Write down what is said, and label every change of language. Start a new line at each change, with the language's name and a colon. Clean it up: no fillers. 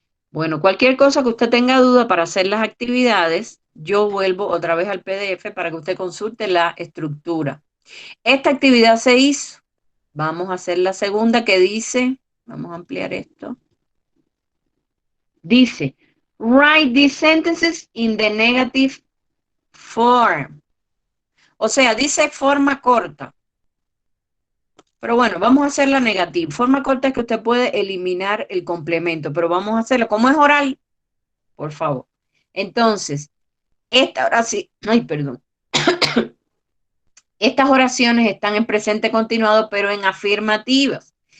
Spanish: Bueno, cualquier cosa que usted tenga duda para hacer las actividades, yo vuelvo otra vez al PDF para que usted consulte la estructura. Esta actividad se hizo. Vamos a hacer la segunda que dice, vamos a ampliar esto. Dice,
English: write these sentences in the negative form.
Spanish: O sea, dice forma corta. Pero bueno, vamos a hacer la negativa. Forma corta es que usted puede eliminar el complemento, pero vamos a hacerlo. Como es oral, por favor. Entonces, esta oración, ay, perdón. Estas oraciones están en presente continuado, pero en afirmativas.